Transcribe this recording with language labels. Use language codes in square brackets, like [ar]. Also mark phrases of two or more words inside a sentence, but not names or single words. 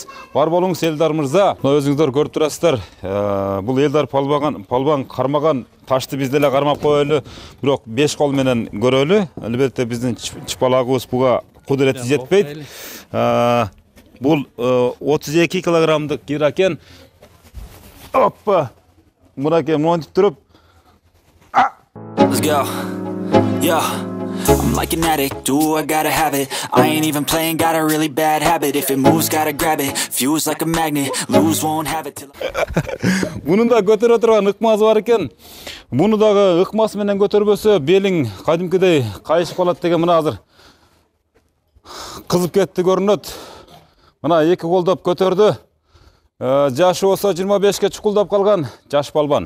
[ky] Бар болуңуз Элдар мырза. Өзүңүздөр көрүп турасыздар. Бул Элдар палбан кармаган ташты биз деле кармап коелу, бирок 5 кол менен көрөлү. Албетте биздин чыпалагыбыз буга кудурети жетпейт. Бул 32 килограммдык гира экен. Оппа. Мураке монтип туруп. [en] Let's go. Yo. I'm like an addict, do I gotta have it. I ain't even playing, got a really bad habit. If it moves, gotta grab it. Fuse like a magnet, lose won't have it till [ky] Bunun da көтөрө турган ыкмасы бар экен. Буну дагы ыкмасы менен көтөрбөсө белиң кадимкидей кайышып калат деген мына азыр кызып кетти көрүнөт. Мына эки колдоп көтөрдү. Жашы болсо 25ке чукулдап калган жаш палбан.